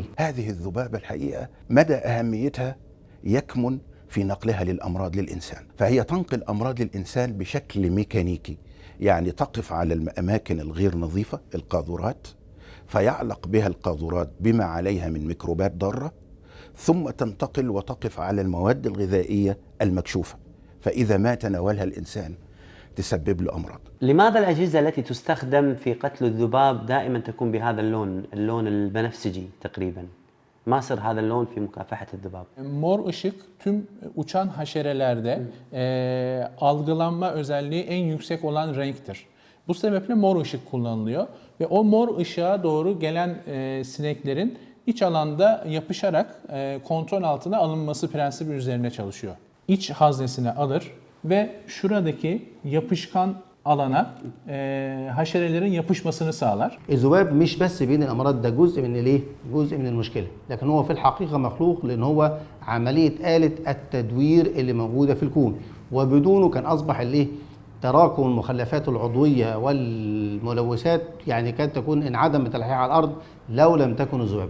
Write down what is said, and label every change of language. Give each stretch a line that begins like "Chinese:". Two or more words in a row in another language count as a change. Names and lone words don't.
Arabic: هذه الذبابه الحقيقه مدى اهميتها يكمن في نقلها للامراض للانسان، فهي تنقل امراض للانسان بشكل ميكانيكي، يعني تقف على الاماكن الغير نظيفه القاذورات، فيعلق بها القاذورات بما عليها من ميكروبات ضاره، ثم تنتقل وتقف على المواد الغذائية المكشوفة، فإذا ما تناولها الإنسان تسبب له أمراض. لماذا الأجهزة التي تستخدم في قتل الذباب دائما تكون بهذا اللون البنفسجي تقريبا؟ ما سر هذا اللون في مكافحة الذباب؟
Turkish: Mor ışık tüm uçan haşerelerde algılanma özelliği en yüksek olan renktir. Bu sebeple mor ışık kullanılıyor ve o mor ışığa doğru gelen sineklerin İç alanda yapışarak kontrol altına alınması prensibi üzerine çalışıyor. İç haznesine alır ve şuradaki yapışkan alana haşerelerin yapışmasını sağlar.
Arabic: الذباب مش بس بين الامراض، ده جزء من جزء من المشكله، لكن هو في الحقيقه مخلوق لان هو عمليه آلة التدوير اللي موجوده في الكون، وبدونه كان اصبح تراكم المخلفات العضويه والملوثات، يعني كانت تكون انعدمت الحياه على الارض لو لم تكن الذبابه.